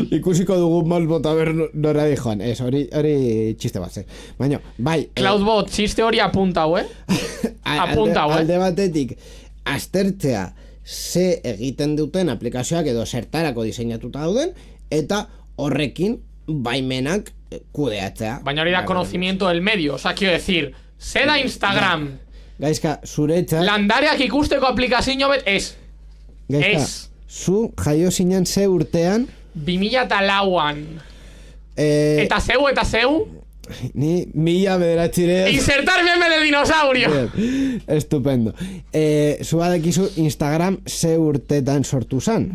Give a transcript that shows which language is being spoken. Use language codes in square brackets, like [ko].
[eu] Ikusiko dugu Moldbot [es] a ver [eu] nora di joan, ez, hori txiste bat zen. Baina, bai... Cloudbot, txiste hori apuntau, apuntau, alde batetik, aztertzea ze egiten duten aplikazioak edo zertarako diseinatuta dauden, eta horrekin baimenak kudeatzea. Baina hori da [es] conocimiento del medio, quiero decir, [eu] ze da [es] Instagram. [eu] Gaizka, zuretzat... Landareak ikusteko aplikazio bet, ez. Gaizka, zu jaio zinen ze urtean... 2004an. Eta zeu. Ni 1900 [es] Insertar meme de dinosaurio. Bien, estupendo. [eu] Zua dakizu Instagram ze urtetan sortu zan?